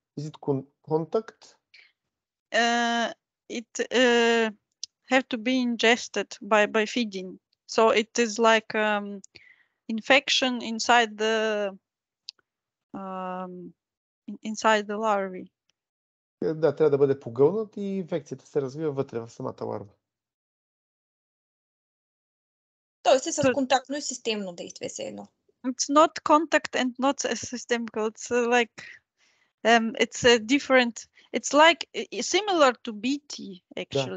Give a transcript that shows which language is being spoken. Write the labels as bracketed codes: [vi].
[en] Is it contact? It have to be ingested by feeding. So it is like infection inside the larvae. [bg] Да, трябва да бъде погълнат и инфекцията се развива вътре в самата ларва. Тоест е с контактно и системно действие се едно. [en] It's not contact and not systemic. It's like it's a different. It's like similar to BT actually.